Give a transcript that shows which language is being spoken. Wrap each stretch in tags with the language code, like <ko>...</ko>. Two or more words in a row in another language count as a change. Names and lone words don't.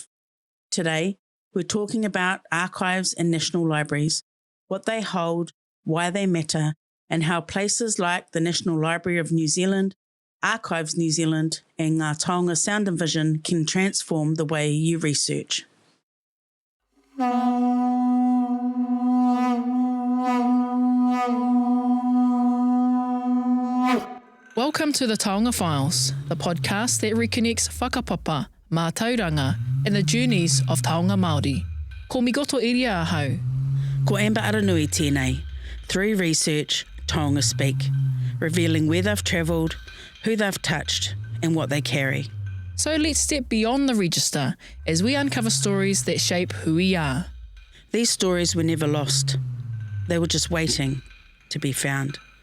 <en>Today, we're talking about archives and national libraries, what they hold, why they matter, and how places like the National Library of New Zealand, Archives New Zealand, and Ngā Taonga Sound and Vision can transform the way you research. Welcome to the Taonga Files, the podcast that reconnects</en> <mi>whakapapa, mātauranga,</mi> <en>and the journeys of</en> <mi>Taonga Māori. Ko migoto iria ahau. Ko Amber Aranui tēnei.</mi> <en>Through research, Taonga speak, revealing where they've travelled, who they've touched, and what they carry. So let's step beyond the register as we uncover stories that shape who we are. These stories were never lost. They were just waiting to be found.</en>